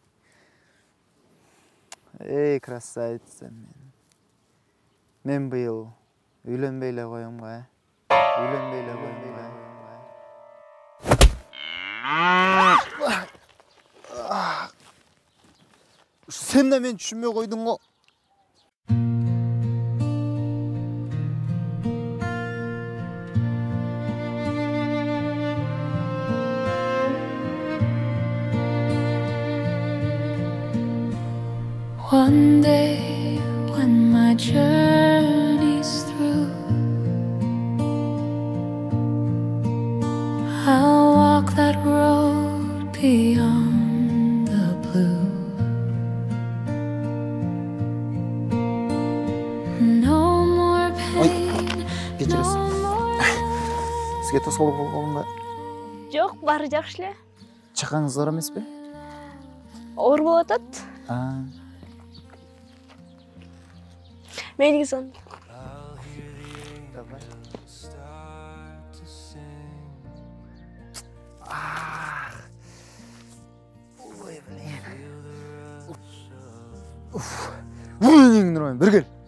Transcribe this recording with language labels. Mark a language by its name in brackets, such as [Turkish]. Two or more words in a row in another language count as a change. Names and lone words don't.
[Kyrgyz] Эй, красавица мен. Мен быйыл үйлөнбөй эле коем го. Үйлөнбөй эле коем го. Сен да мен түшүнбөй койдуң го. [English] One day when my journey's through, I'll walk that road beyond the blue. No more pain, no more. [Kyrgyz] Сизге тоскоолдук болгонго? Жок, баары жакшы эле. Чакаңыз оор эмеспи? Оор болуп атат. Мейли сон. Бир кел.